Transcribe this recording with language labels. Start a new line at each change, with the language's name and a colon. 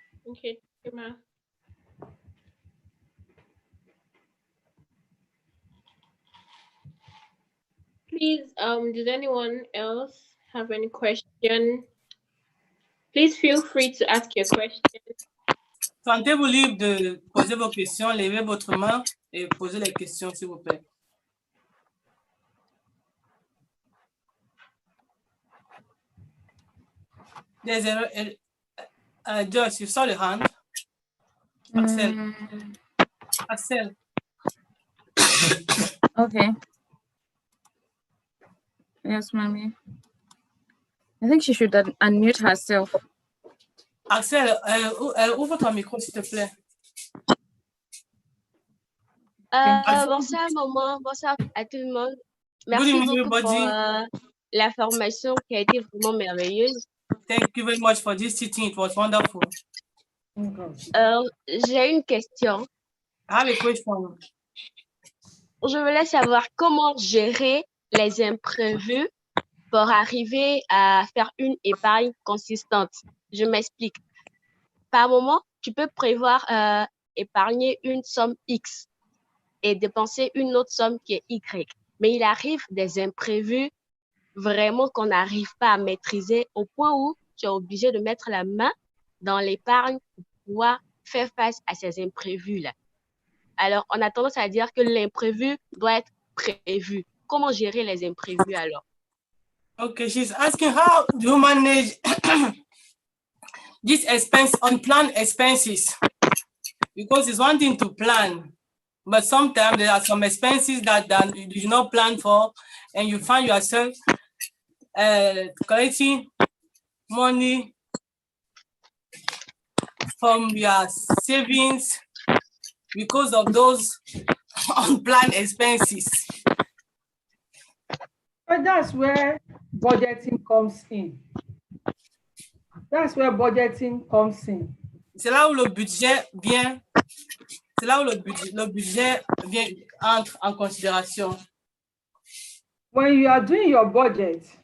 English: Okay, thank you, ma'am. Please, does anyone else have any question? Please feel free to ask your question.
French: Sentez-vous libre de poser vos questions, levez votre main et posez les questions, s'il vous plaît.
English: There's Joyce, you saw the hand. Axel. Axel. Okay. Yes, mommy. I think she should unmute herself.
French: Axel, ouvre ton micro, s'il te plaît. Bonsoir, maman. Bonsoir à tout le monde. Merci
English: evening,
French: beaucoup pour
English: everybody.
French: la formation qui a été vraiment merveilleuse.
English: Thank you very much for this teaching. It was wonderful.
French: J'ai une question.
English: I have a question.
French: Je voulais savoir comment gérer les imprévus pour arriver à faire une épargne consistante. Je m'explique. Par moment, tu peux prévoir épargner une somme X et dépenser une autre somme qui est Y. Mais il arrive des imprévus vraiment qu'on n'arrive pas à maîtriser au point où tu es obligé de mettre la main dans l'épargne pour pouvoir faire face à ces imprévus-là. Alors, on a tendance à dire que l'imprévu doit être prévu. Comment gérer les imprévus alors?
English: Okay, she's asking how do you manage this expense, unplanned expenses? Because it's one thing to plan, but sometimes there are some expenses that you do not plan for, and you find yourself collecting money from your savings because of those unplanned expenses. But that's where budgeting comes in. That's where budgeting comes in.
French: C'est là où le budget vient. C'est là où le budget vient entre en considération.
English: When you are doing your budget,